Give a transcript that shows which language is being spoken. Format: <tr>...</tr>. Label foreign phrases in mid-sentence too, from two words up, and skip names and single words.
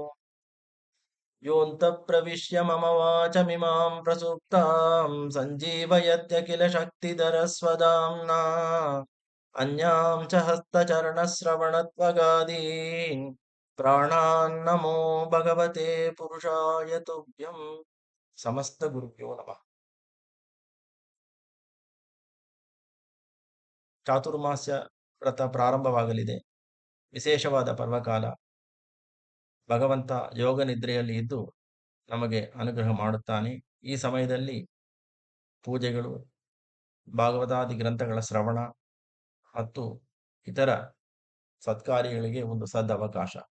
<sa>ಯೋऽन्तः ಪ್ರವಿಶ್ಯ ಮಮ ವಾಚಮಿಮಾಂ ಪ್ರಸುಪ್ತಾಂ ಸಂಜೀವಯತ್ಯಖಿಲ ಶಕ್ತಿಧರಸ್ವಧಾಮ್ನಾ ಅನ್ಯಾಂ ಚ ಹಸ್ತಚರಣಶ್ರವಣತ್ವಗಾದೀನ್ ಪ್ರಾಣಾನ್ನಮೋ ಭಗವತೆ ಪುರುಷಾಯ ತುಭ್ಯಂ. ಸಮಸ್ತ ಗುರುಭ್ಯೋ ನಮಃ.</sa> <kn>ಚಾತುರ್ಮಾಸ್ಯ ವ್ರತ ಪ್ರಾರಂಭವಾಗಲಿದೆ. ವಿಶೇಷವಾದ ಪರ್ವಕಾಲ. ಭಗವಂತ ಯೋಗ ನಿದ್ರೆಯಲ್ಲಿ ಇದ್ದು ನಮಗೆ ಅನುಗ್ರಹ ಮಾಡುತ್ತಾನೆ. ಈ ಸಮಯದಲ್ಲಿ ಪೂಜೆಗಳು, ಭಾಗವತಾದಿ ಗ್ರಂಥಗಳ ಶ್ರವಣ ಮತ್ತು ಇತರ ಸತ್ಕಾರ್ಯಗಳಿಗೆ ಒಂದು ಸದವಕಾಶ.</kn>